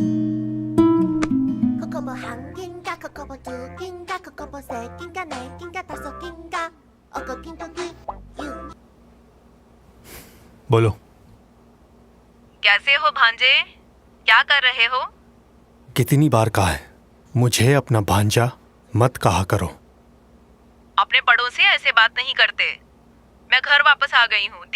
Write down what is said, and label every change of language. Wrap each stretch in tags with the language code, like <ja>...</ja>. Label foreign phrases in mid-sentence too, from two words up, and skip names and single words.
<ko>그거 뭐 한 개인가 그거 뭐 두 개인가 그거 뭐 세 개인가 네 개인가 다섯 개인가 어거 낀또기 유</ko> <hi>बोलो। कैसे हो भांजे? क्या कर रहे हो? कितनी बार कहा है मुझे अपना भांजा मत कहा करो। अपने बड़ों से ऐसे बात नहीं करते। मैं घर वापस आ गई हूँ।</hi>